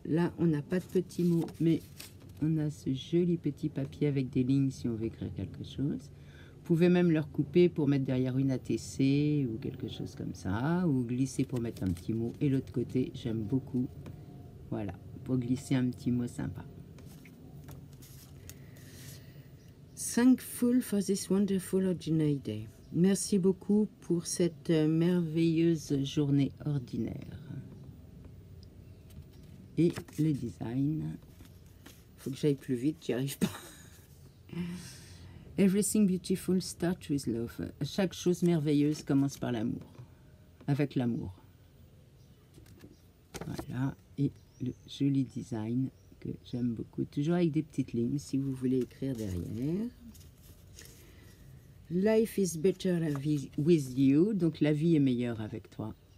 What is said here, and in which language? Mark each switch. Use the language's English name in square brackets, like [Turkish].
[French] Là, on n'a pas de petits mots, mais on a ce joli petit papier avec des lignes si on veut écrire quelque chose. Vous pouvez même leur couper pour mettre derrière une ATC ou quelque chose comme ça. Ou glisser pour mettre un petit mot. Et l'autre côté, j'aime beaucoup. Voilà, pour glisser un petit mot sympa. [English] Thankful for this wonderful ordinary day. [French] Merci beaucoup pour cette merveilleuse journée ordinaire. Et le design. Faut que j'aille plus vite, j'y arrive pas. [English] Everything beautiful starts with love. [French] Chaque chose merveilleuse commence par l'amour. Avec l'amour. Voilà. Et le joli design que j'aime beaucoup. Toujours avec des petites lignes si vous voulez écrire derrière. [English] Life is better with you. [French] Donc la vie est meilleure avec toi.